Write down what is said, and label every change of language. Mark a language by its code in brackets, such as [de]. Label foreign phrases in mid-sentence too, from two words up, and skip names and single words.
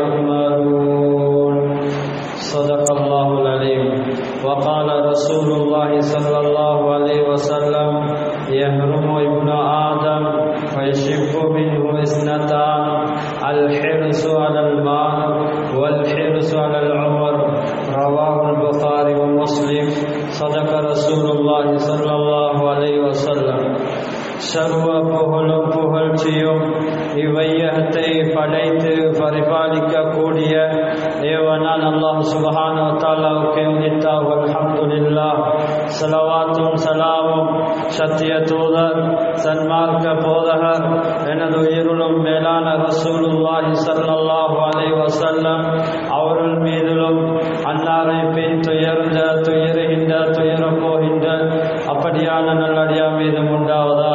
[ar] يؤمرون صدق الله العليم وقال رسول الله صلى الله عليه وسلم يهرم ابن آدم ويشب منه اثنتان الحرص على المال والحرص على العمر رواه البخاري ومسلم صدق رسول الله صلى الله عليه وسلم [ta] சர்வ புகழும் புகழ்ச்சியும் இவ்வையகத்தை படைத்து பரிபாலிக்க கூடிய தேவனான் [ar] الله سبحانه و تعالى [ta] உரித்தார். [ar] الحمد لله. [ta] ஸலவாத்தும் ஸலாமும் சத்திய தூதர் சன்மார்க்க போதகர் எனது உயிருளும் மேலான [ar] رسول الله صلى الله عليه وسلم [ta] அவர்கள் மீதிலும் அன்னாரை பின் துயருகின்ற துயரப் போகின்ற அப்படியான நல்லடியார் மீதும் உண்டாவதாக.